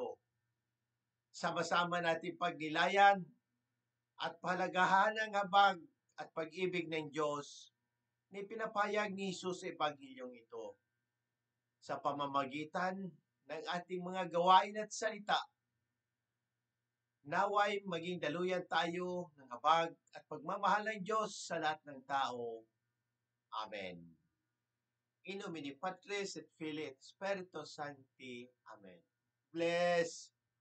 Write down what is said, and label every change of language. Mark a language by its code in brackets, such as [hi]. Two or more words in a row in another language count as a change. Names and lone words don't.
[tl] Sama-sama natin pagnilayan at pahalagahan ang habag at pag-ibig ng Diyos ni pinapayag ni Jesus sa Ebanghilyong ito. Sa pamamagitan ng ating mga gawain at salita, naway maging daluyan tayo ng habag at pagmamahal ng Diyos sa lahat ng tao. Amen. [la] In nomine Patris et Filii et Spiritus Sancti. Amen. Bless